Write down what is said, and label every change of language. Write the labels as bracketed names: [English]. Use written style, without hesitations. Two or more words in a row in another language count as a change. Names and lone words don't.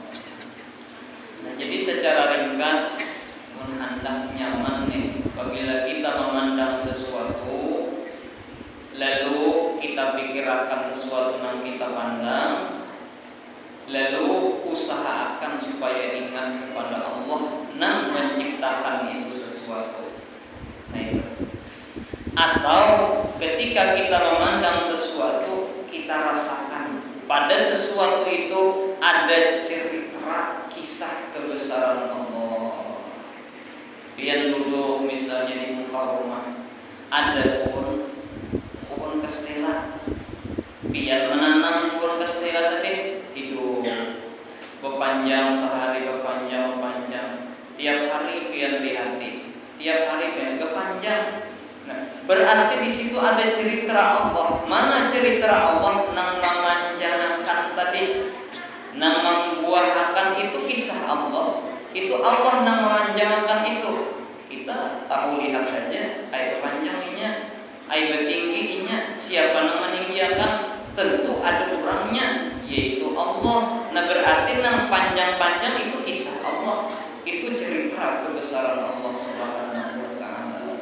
[Indonesian] Nah, jadi secara ringkas hendak nyaman nih apabila kita memandang sesuatu lalu kita pikirkan sesuatu yang kita pandang, lalu usahakan supaya ingat kepada Allah yang menciptakan itu sesuatu. Nah itu. Atau ketika kita memandang sesuatu, kita rasakan pada sesuatu itu ada cerita kisah kebesaran Allah. [Banjar] Pian dulu misalnya di muka rumah ada pohon kastela. Pian menanam pohon kastela tadi hidup berpanjang sehari berpanjang. Tiap hari pian lihati, tiap hari pian berpanjang. Nah, berarti di situ ada cerita Allah. Mana cerita Allah nang memanjangkan tadi, nang membuahkan itu kisah Allah. Itu Allah nang memanjangkan itu. Kita tahu lihat saja air panjangnya, air tingginya, siapa nang meninggikan? [Indonesian] Tentu ada orangnya, yaitu Allah. [Banjar] Nah berarti nang panjang-panjang itu kisah Allah. [Indonesian] Itu cerita kebesaran Allah [Arabic] سبحانه وتعالى.